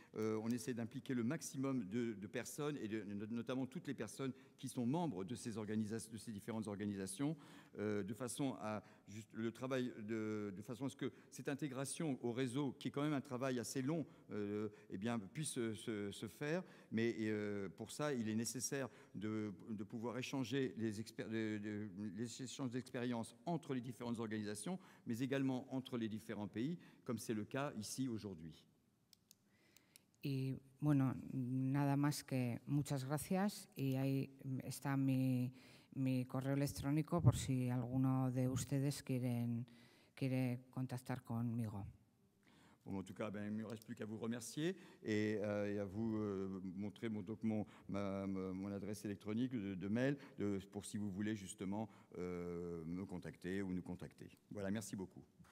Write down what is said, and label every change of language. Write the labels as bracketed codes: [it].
[fr] On essaie d'impliquer le maximum de personnes et notamment toutes les personnes qui sont membres de ces différentes organisations, de façon à le travail de façon à ce que cette intégration au réseau, qui est quand même un travail assez long, puisse se faire. Mais pour ça, il est nécessaire de pouvoir échanger les échanges d'expériences entre les différentes organisations, mais également entre les différents pays, comme c'est le cas ici aujourd'hui. [es] Y bueno, nada más que muchas gracias y ahí está mi correo electrónico por si alguno de ustedes quiere contactar conmigo. [fr] Bon, en tout cas, il ne me reste plus qu'à vous remercier et à vous montrer mon adresse électronique de mail pour si vous voulez justement me contacter ou nous contacter. Voilà, merci beaucoup.